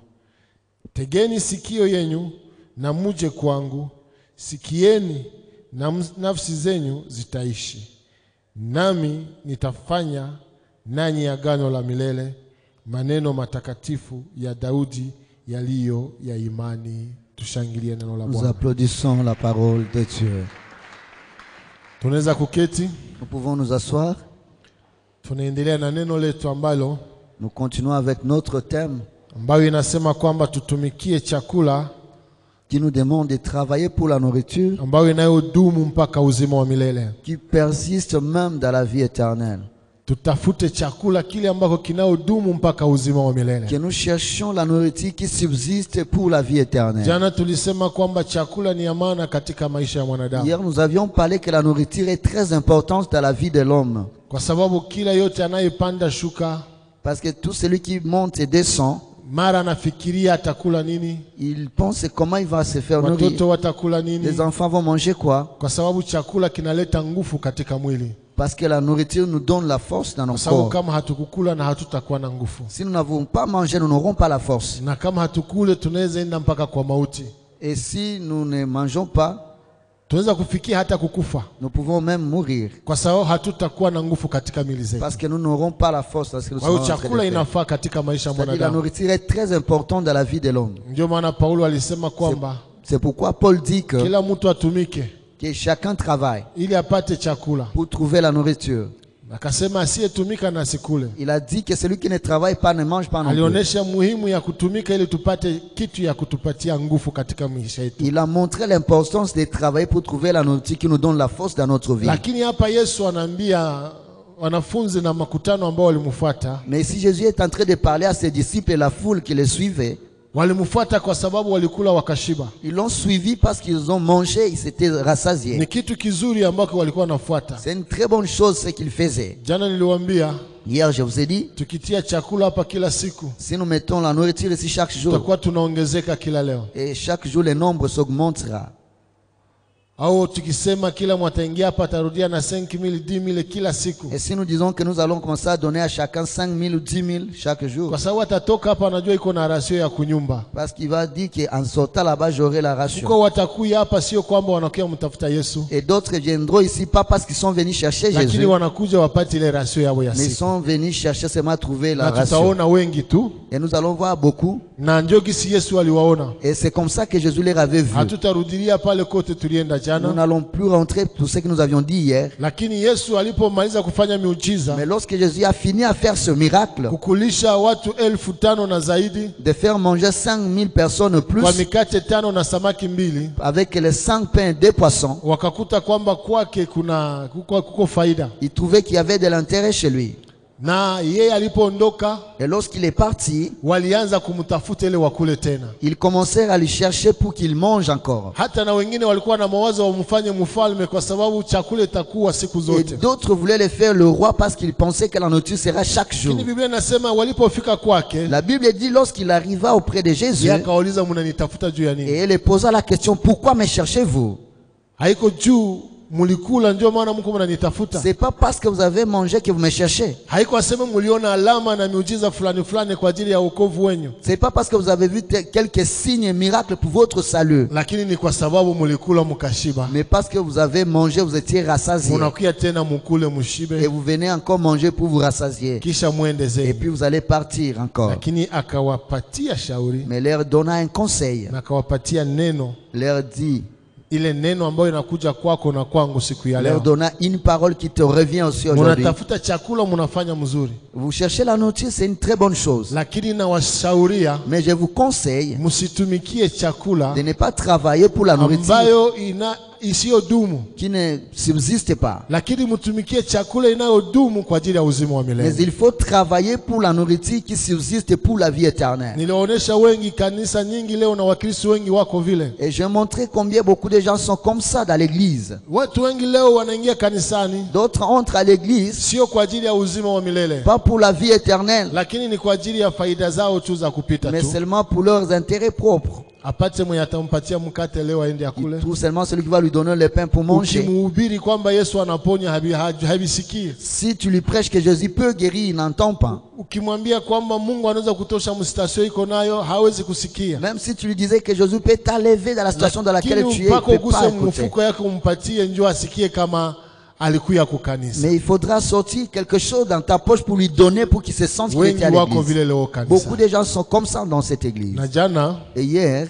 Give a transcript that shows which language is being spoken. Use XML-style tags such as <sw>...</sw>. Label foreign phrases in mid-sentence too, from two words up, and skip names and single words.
<sw>Tegeni sikio yenyu na muje kwangu, sikieni na nafsi zenyu zitaishi. Nami nitafanya nanyi agano la milele, maneno matakatifu ya Daudi yaliyo ya imani. Tushangilie neno la Bwana.</sw> <fr>Nous applaudissons la parole de Dieu.</fr> <sw>Tunaweza kuketi.</sw> <fr>Nous pouvons nous asseoir.</fr> <sw>Tunaendelea na neno letu ambalo</sw> <fr>Nous continuons avec notre thème</fr> <sw>ambayo inasema kwamba tutumikie chakula</sw> <fr>qui nous demande de travailler pour la nourriture</fr> <sw>ambayo inayodumu mpaka uzima wa milele.</sw> <fr>qui persiste même dans la vie éternelle.</fr> <sw>Tutafute chakula kile ambako kinaodumu mpaka uzima wa milele.</sw> <fr>Que nous cherchions la nourriture qui subsiste pour la vie éternelle.</fr> <sw>Jana tulisema kwamba chakula ni amana katika maisha ya mwanadamu.</sw> <fr>Hier nous avions parlé que la nourriture est très importante dans la vie de l'homme.</fr> <sw>Kwa sababu kila yote anayepanda shuka,</sw> <fr>parce que tout celui qui monte et descend,</fr> <sw>mara anafikiria atakula nini,</sw> <fr>il pense comment il va se faire nourrir.</fr> <sw>Watoto watakula nini,</sw> <fr>les enfants vont manger quoi?</fr> <sw>Kwa sababu chakula kinaleta nguvu katika mwili.</sw> <fr>Parce que la nourriture nous donne la force dans nos corps.</fr> <sw>Kama hatukukula na hatutakuwa na nguvu.</sw> <fr>Si nous n'avons pas mangé, nous n'aurons pas la force.</fr> <sw>Na kama hatukule tunaweza enda mpaka kwa mauti.</sw> <fr>Et si nous ne mangeons pas,</fr> <sw>tunaweza kufikia hata kukufa,</sw> <fr>Nous pouvons même mourir</fr> <sw>kwa sababu hatutakuwa na nguvu katika mili zetu.</sw> <fr>parce que nous n'aurons pas la force lorsque nous</fr> <sw>Kwa</sw> <fr>serons</fr> <sw>hiyo</sw> <fr>en train</fr> <sw>chakula</sw> <fr>de faire.</fr> <sw>inafaa katika maisha ya</sw> <fr>C'est-à-dire la</fr> <sw>mwanadamu.</sw> <fr>nourriture est très importante dans la vie de l'homme.</fr> <sw>Ndio maana Paulo alisema kwamba</sw> <fr>C'est pourquoi Paul dit que</fr> <sw>kila mtu atumike</sw> <fr>chacun travaille</fr> <sw>ili apate chakula.</sw> <fr>pour trouver la nourriture.</fr> <sw>Akasema asiyetumika na asikule.</sw> <fr>Il a dit que celui qui ne travaille pas ne mange pas non plus.</fr> <sw>Alionyesha muhimu ya kutumika ili tupate kitu ya kutupatia nguvu katika maisha yetu.</sw> <fr>Il a montré l'importance de travailler pour trouver la nourriture qui nous donne la force dans notre vie.</fr> <sw>Lakini hapa Yesu anaambia wanafunzi na makutano ambao walimfuata,</sw> <fr>Mais si Jésus est en train de parler à ses disciples et la foule qui le suivait,</fr> <sw>walimfuata kwa sababu walikula wakashiba.</sw> <fr>ils l'ont suivi parce qu'ils ont mangé, ils s'étaient rassasiés.</fr> <sw>Ni kitu kizuri ambako walikuwa wanafuata.</sw> <fr>C'est une très bonne chose ce qu'ils faisaient.</fr> <sw>Jana niliwaambia</sw> <fr>Hier, je vous ai dit,</fr> <sw>tukitia chakula hapa kila siku</sw> <fr>si nous mettons la nourriture ici chaque jour,</fr> <sw>tutakuwa tunaongezeka kila leo.</sw> <fr>et chaque jour le nombre s'augmentera.</fr> <sw>Au tukisema kila mwataingia hapa atarudia na 5,000 10,000 kila siku,</sw> <fr>Et si nous disons que nous allons commencer à donner à chacun 5 000 ou 10 000 chaque jour,</fr> <sw>kwa sababu atatoka hapa anajua iko na rasio ya kunyumba.</sw> <fr>parce qu'il va dire qu'en sortant là-bas, j'aurai la ration.</fr> <sw>Kuko watakuya hapa sio kwamba wanakuja mtafuta Yesu,</sw> <fr>Et d'autres viendront ici, pas parce qu'ils sont venus chercher</fr> <sw>lakini</sw> <fr>Jésus,</fr> <sw>wanakuja wapate ile rasio yao ya</sw> <fr>mais ils</fr> <sw>siku.</sw> <fr>sont venus chercher seulement à trouver la</fr> <sw>Na</sw> <fr>ration.</fr> <sw>tutaona wengi tu,</sw> <fr>Et nous allons voir beaucoup.</fr> <sw>na ndio gisi Yesu aliwaona.</sw> <fr>Et c'est comme ça que Jésus les avait vus.</fr> <sw>Hatutarudilia pale kote tulienda</sw> <fr>Nous</fr> <sw>jana,</sw> <fr>n'allons plus rentrer pour ce que nous avions dit hier.</fr> <sw>lakini Yesu alipomaliza kufanya miujiza,</sw> <fr>Mais lorsque Jésus a fini à faire ce miracle,</fr> <sw>kukulisha watu 5,000 na zaidi</sw> <fr>de faire manger 5 000 personnes plus,</fr> <sw>kwa mikate 5 na samaki 2,</sw> <fr>avec les 5 pains et 2 poissons,</fr> <sw>wakakuta kwamba kwake kuko faida.</sw> <fr>il trouvait qu'il y avait de l'intérêt chez lui.</fr> <sw>Na yeye alipoondoka,</sw> <fr>Et lorsqu'il est parti,</fr> <sw>walianza kumtafuta ile wakule tena.</sw> <fr>ils commencèrent à le chercher pour qu'il mange encore.</fr> <sw>Hata na wengine walikuwa na mawazo wamfanye mfalme kwa sababu chakula itakuwa siku</sw> <fr>Et</fr> <sw>zote.</sw> <fr>d'autres voulaient le faire le roi parce qu'ils pensaient que la nourriture sera chaque jour.</fr> <sw>Lakini Biblia inasema walipofika kwake,</sw> <fr>La Bible dit lorsqu'il arriva auprès de Jésus,</fr> <sw>yeye akauliza mnanitafuta juu ya</sw> <fr>et</fr> <sw>nini?</sw> <fr>il lui posa la question, pourquoi me cherchez-vous?</fr> <sw>Haiko juu mulikula ndio maana mko mnanitafuta.</sw> <fr>C'est pas parce que vous avez mangé que vous me cherchez.</fr> <sw>Haiko aseme muliona alama na miujiza fulani fulani kwa ajili ya wokovu wenu,</sw> <fr>C'est pas parce que vous avez vu quelques signes et miracles pour votre salut,</fr> <sw>lakini ni kwa sababu mulikula mkashiba.</sw> <fr>mais parce que vous avez mangé, vous étiez rassasiés.</fr> <sw>Munakuya tena mukule</sw> <fr>Et</fr> <sw>mushibe,</sw> <fr>vous venez encore manger pour vous rassasier.</fr> <sw>kisha mwende</sw> <fr>Et</fr> <sw>zenu.</sw> <fr>puis vous allez partir encore.</fr> <sw>Lakini akawapatia shauri</sw> <fr>Mais leur donna un conseil.</fr> <sw>na akawapatia neno,</sw> <fr>Leur dit,</fr> <sw>ile neno ambayo inakuja kwako na kwangu siku ya</sw> <fr>leur</fr> <sw>leo.</sw> <fr>donna une parole qui te revient aussi aujourd'hui.</fr> <sw>Munatafuta chakula, munafanya mzuri,</sw> <fr>Vous cherchez la nourriture, c'est une très bonne chose.</fr> <sw>lakini nawashauria</sw> <fr>Mais je vous conseille</fr> <sw>msitumikie chakula</sw> <fr>de ne pas travailler pour la nourriture</fr> <sw>ambayo isiyodumu,</sw> <fr>qui ne subsiste pas.</fr> <sw>lakini mtumikie chakula inayodumu kwa ajili ya uzima wa</sw> <fr>Mais</fr> <sw>milele.</sw> <fr>il faut travailler pour la nourriture qui subsiste pour la vie éternelle.</fr> <sw>Niliwaonesha wengi, kanisa nyingi leo na wakristo wengi wako vile.</sw> <fr>Et je vais montrer combien beaucoup de gens sont comme ça dans l'église.</fr> <sw>Watu wengi leo wanaingia kanisani</sw> <fr>D'autres entrent à l'église</fr> <sw>sio kwa ajili ya uzima wa milele,</sw> <fr>pas pour la vie éternelle,</fr> <sw>lakini ni kwa ajili ya faida zao tu za kupita</sw> <fr>mais</fr> <sw>tu.</sw> <fr>seulement pour leurs intérêts propres.</fr> <sw>Apate mwenye atampatia mkate leo aende</sw> <fr>Il</fr> <sw>akule.</sw> <fr>trouve seulement celui qui va lui donner le pain pour manger.</fr> <sw>Ukimuhubiri kwamba Yesu anaponya habisikii.</sw> <fr>Si tu lui prêches que Jésus peut guérir, il n'entend pas.</fr> <sw>Ukimwambia kwamba Mungu anaweza kutosha mstasio iko nayo, hawezi kusikia.</sw> <fr>Même si tu lui disais que Jésus peut t'enlever dans la situation dans laquelle tu es, il ne</fr> <sw>mpaka</sw> <fr>peut pas</fr> <sw>uguse</sw> <fr>écouter.</fr> <sw>mfuko yake umpatie njoo asikie kama alikuya kukanisa.</sw> <fr>Mais il faudra sortir quelque chose dans ta poche pour lui donner pour qu'il se sente qu'il</fr> <sw>Wengi</sw> <fr>était à</fr> <sw>wako</sw> <fr>l'église.</fr> <sw>vile leo kanisa.</sw> <fr>Beaucoup de gens sont comme ça dans cette église.</fr> <sw>Na jana</sw> <fr>Et hier,</fr>